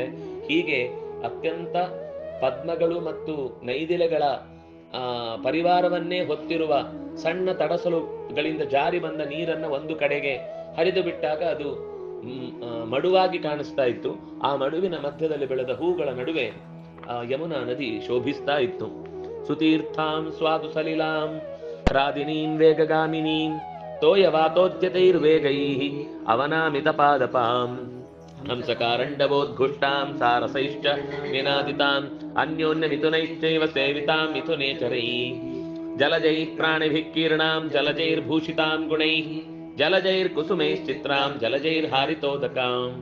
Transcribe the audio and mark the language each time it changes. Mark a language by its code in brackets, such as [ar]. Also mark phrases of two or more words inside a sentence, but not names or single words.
[kn] ಹೀಗೆ ಅತ್ಯಂತ ಪದ್ಮಗಳು ಮತ್ತು ನೈದಿಲೆಗಳ ಪರಿವಾರವನ್ನೇ ಹೊತ್ತಿರುವ ಸಣ್ಣ ತಡಸಲುಗಳಿಂದ ಜಾರಿ ಬಂದ ನೀರನ್ನ ಒಂದು ಕಡೆಗೆ ಹರಿದು ಬಿಟ್ಟಾಗ ಅದು ಮಡುವಾಗಿ ಕಾಣಿಸ್ತಾ ಇತ್ತು. ಆ ಮಡುವಿನ ಮಧ್ಯದಲ್ಲಿ ಬೆಳೆದ ಹೂಗಳ ನಡುವೆ ಯಮುನಾ ನದಿ ಶೋಭಿಸ್ತಾ ಇತ್ತು. [sa] ಸುತೀರ್ಥಾಂ ಸ್ವಾದು ಸಲಿಲಾಂ ರಾದಿನೀಂ ವೇಗಗಾಮಿನೀಂ ತೋಯವಾತೋದ್ಯತೈರ್ವೇಗೈಃ ಅವನಾಮಿತ ಪಾದಪಾಂ ಹಂಸಕಾರಂಡವೋದ್ಘುಷ್ಟಾಂ ಸಾರಸೈಶ್ಚ ನಿನಾದಿತಾಂ ಅನ್ಯೋನ್ಯ ಮಿಥುನೈಶ್ಚೈವ ಸೇವಿತಾಂ ಮಿಥುನೇಚರೈಃ ಜಲಜೈಃ ಪ್ರಾಣಿಭಿಃ ಕೀರ್ಣಾಂ ಜಲಜೈರ್ಭೂಷಿತಾಂ ಗುಣೈಃ ಜಲಜೈರ್ಕುಸುಮೈಶ್ಚಿತ್ರಾಂ ಜಲಜೈರ್ಹಾರಿತೋದಕಾಂ